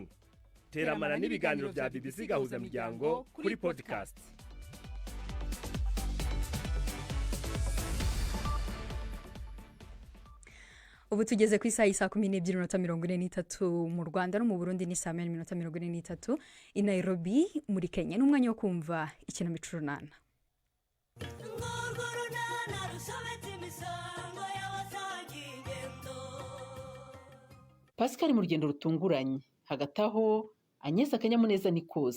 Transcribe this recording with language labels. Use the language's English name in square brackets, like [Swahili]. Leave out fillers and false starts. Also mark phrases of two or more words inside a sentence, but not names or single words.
[Kinyarwanda] Teramana n'ibiganiro bya BBC Gahuzamuryango kuri podcast. Ubu tugeze ku isaha 12:43 mu Rwanda no mu Burundi ni 12:43 i Nairobi muri Kenya. N'umwanya wo kumva ikinamico runana. Pascal mu rugendo rutunguranye, hagati aho Agnes akanyamuneza ni kose.